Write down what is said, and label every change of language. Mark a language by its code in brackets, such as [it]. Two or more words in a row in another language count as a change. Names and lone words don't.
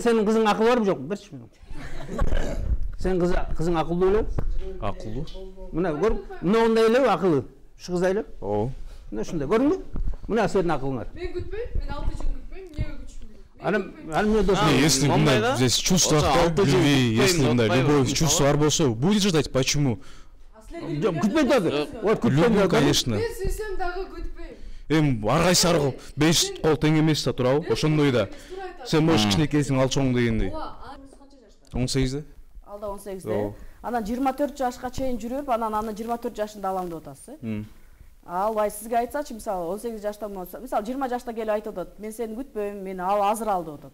[ky] Сенин кызың акылы барбы жокпу? Берчи мени. Сен кызың акылдуу беле? Акылдуу. Мына көр, мындай эле акылы. Ушу кыз эле. Ооба. Мына ушундай, көрдүңбү? Мына сенин акылыңар. Мен күтпөйм, мен 6 жыл күтпөйм, эмнеге күтүшмөйм? Анан мен досум. [ru] Если мындай здесь чувство, если мындай любовь, чувство [ky] бар болсо, [ru] будет ждать, почему? [ky] Жок, күтпөйт азыр. [ru] Вот Люблю, конечно. [ky] Мен сүйсөм дагы күтпөйм. Ар кайсы 5 кол тең эмес да, туурабы? Ошондой да. Сен бош кичинекейсиң, ал чоң дегендей. 18-де? Алда 18-де. Анан 24 жашка чейин жүрүп, анан аны 24 жашында алам деп атасыз. Албай сизге айтсачы, мисалы 18 жашта болсо, мисалы 20 жашта келип айтып атат, мен сени күтпөйм, мени ал азыр ал деп атат.